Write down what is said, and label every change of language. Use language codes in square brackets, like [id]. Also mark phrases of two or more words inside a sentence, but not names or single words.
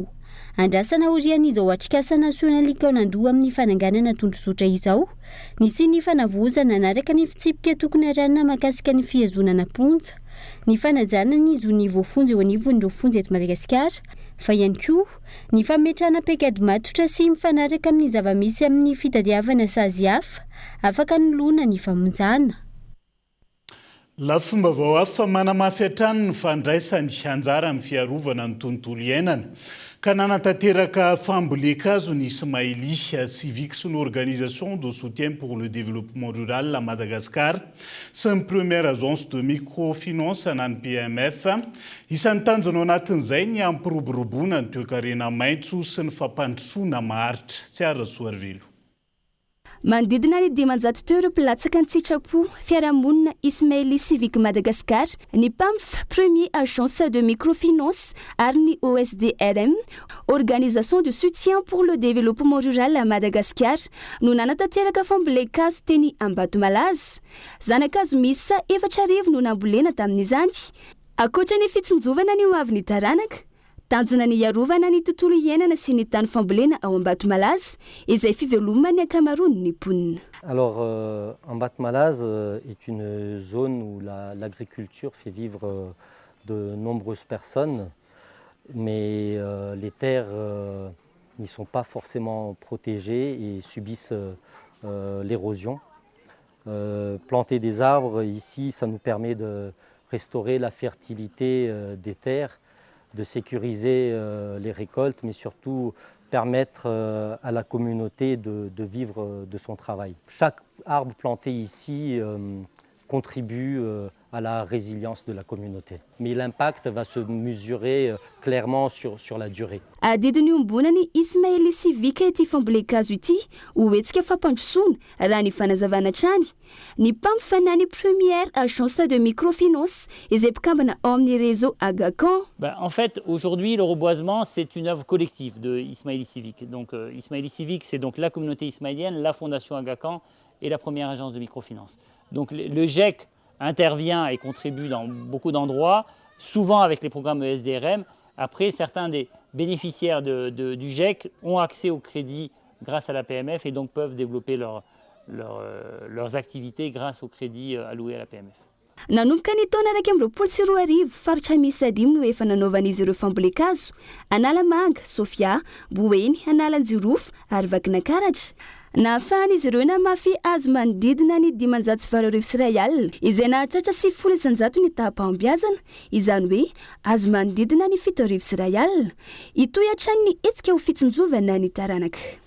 [mg] Andrasana orian'izao atrikasa nasionalika nandoa amin'ny fananganana tondrozotra izao nisy ny fanavozana nanaraka ny fitsipika tokony aranana makasika ny fihazonana ponja ny fanajana ny zo ny voafonjy eo anivon'ireo fonjy eto Madagasikara fa ihany koa ny fametrahana paikady matotra sy mifanaraka amin'ny zava-misy amin'ny fitadiavana sazy hafa afaka nolona ny famonjana. Lafomba hafa manamafy hatrany ny fandraisany anjara amin'ny fiarovana ny tontolo iainana ka nanatanteraka fambolekazo ny Ismaili Civique sy l'Organisation de soutien pour le développement rural à Madagascar sy ny première agence de microfinance anany PMF isan'ny tanjona ao anatin'izay ny ampiroboroboana ny toekarena maitso sy ny fampandrosoana maharitra tsy ara-soarvelo. Manodidina ny 500 teo mpilatsaka ny tsitrapo fiarahamonina Ismaili Civique Madagascar, ny PAMF premier agence de microfinance ary ny OSDRM Organisation de soutien pour le développement rural à Madagascar no nanatanteraka fambolekazo teny Ambatomalaza. Zanakazo misa 4,000 no nambolena tamin'izany. Akoatra ny fitsinjovana ny ho avy ny taranaka tanjona ny iarovana ny tontolo iainana sy ny tany fambolena ao Ambatomalaza izay fivelomany ankamaroany ny mponina. [fr] Alors Ambatomalaza est une zone où l'agriculture fait vivre de nombreuses personnes, mais les terres n'y sont pas forcément protégées et subissent l'érosion. Planter des arbres ici, ça nous permet de restaurer la fertilité des terres, de sécuriser les récoltes, mais surtout permettre à la communauté de vivre de son travail. Chaque arbre planté ici contribue à la résilience de la communauté. Mais l'impact va se mesurer clairement sur la durée. [mg] Adidiny ombonany Ismaili Civique ity fambolekazo ity hoetsika fampandrosoana raha ny fanazavana trany. Ny PAMF nany première agence de microfinance izay mpikambana ao amin'ny réseau Agacan. [fr] En fait, aujourd'hui, le reboisement, c'est une œuvre collective de Ismaili Civique. Donc, Ismaili Civique, c'est donc la communauté ismaélienne, la fondation Agacan et la première agence de microfinance. Donc, le GEC intervient et contribue dans beaucoup d'endroits, souvent avec les programmes ESDRM. Après, certains des bénéficiaires du GEC ont accès au crédit grâce à la PMF et donc peuvent développer leurs activités grâce au crédit alloué à la PMF. [mg] Nanomboka ny taona 2024 faritra misy 5 no efa nanaovan'izy ireo fambolekazo Analamanga, Sofia, Boeny, Analanjirofa ary Vakinakaratra. Nahafahan'izy ireo namafy azo manodidina ny 520 ariary izay nahatratra 7 isanjato ny tahapahombiazana izany hoe azo manodidina ny 7 ariary itoy hatrany ny hetsika ho fitsinjovana ny taranaka.